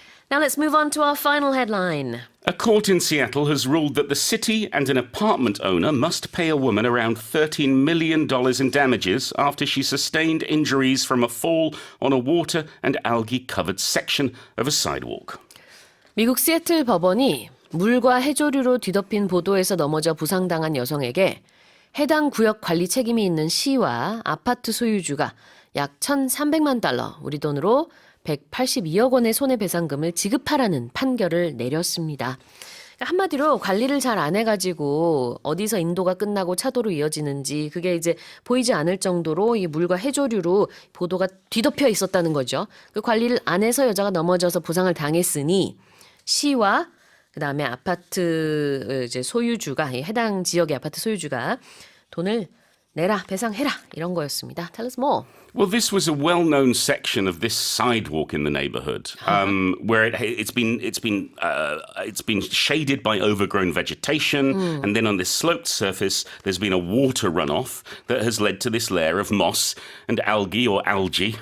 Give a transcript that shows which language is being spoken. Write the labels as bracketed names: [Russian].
[English] Now let's move on to our final headline. A court in Seattle has ruled that the city and an apartment owner must pay a woman around $13 million in damages after she sustained injuries from a fall on a water and algae-covered section of a sidewalk. [Korean] 미국 시애틀 법원이 물과 해조류로 뒤덮인 보도에서 넘어져 부상당한 여성에게 해당 구역 관리 책임이 있는 시와 아파트 소유주가 약 1,300만 달러, 우리 돈으로 182억 원의 손해배상금을 지급하라는 판결을 내렸습니다. 한마디로 관리를 잘 안 해가지고 어디서 인도가 끝나고 차도로 이어지는지 그게 이제 보이지 않을 정도로 이 물과 해조류로 보도가 뒤덮여 있었다는 거죠. 그 관리를 안 해서 여자가 넘어져서 부상을 당했으니 시와 그다음에 아파트 이제 소유주가 해당 지역의 아파트 소유주가 돈을 내라, 배상해라 이런 거였습니다. [English] Tell us more. Well, this was a well-known section of this sidewalk in the neighborhood, where it's been shaded by overgrown vegetation, and then on this sloped surface, there's been a water runoff that has led to this layer of moss and algae or algae.